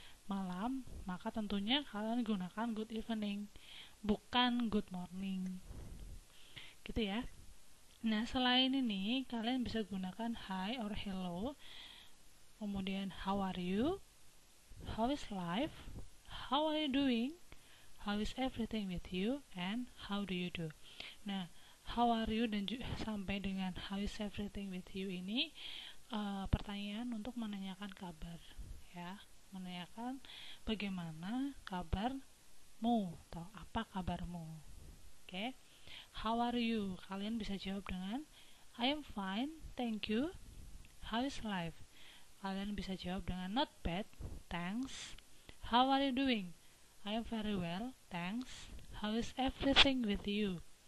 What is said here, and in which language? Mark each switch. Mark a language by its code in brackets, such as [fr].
[id] malam, maka tentunya kalian gunakan [en] good evening, [id] bukan [en] good morning. [id] Gitu ya. Nah, selain ini, kalian bisa gunakan [en] hi or hello, [id] kemudian [en] how are you, how is life, how are you doing, how is everything with you, and how do you do. [id] Nah, [en] how are you [id] dan sampai dengan [en] how is everything with you [id] ini pertanyaan untuk menanyakan kabar, ya, menanyakan bagaimana kabarmu atau apa kabarmu. [en] Oke. How are you? [id] Kalian bisa jawab dengan [en] I am fine, thank you. How is life? [id] Kalian bisa jawab dengan [en] not bad, thanks. How are you doing? I am very well, thanks. How is everything with you?